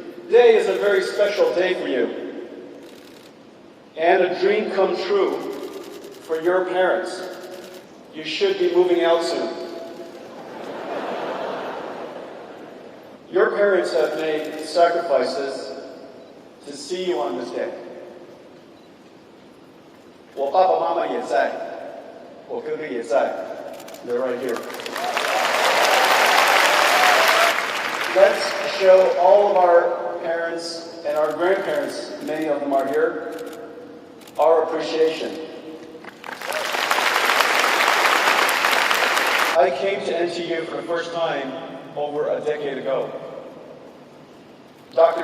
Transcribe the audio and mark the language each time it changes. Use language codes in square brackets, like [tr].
[en] Today is a very special day for you, and a dream come true for your parents. You should be moving out soon. Your parents have made sacrifices to see you on this day. [zh] 我爸爸妈妈也在，我哥哥也在。 [en] They're right here. Let's show all of our parents and our grandparents, many of them are here, our appreciation. I came to NTU for the first time over a decade ago. Dr.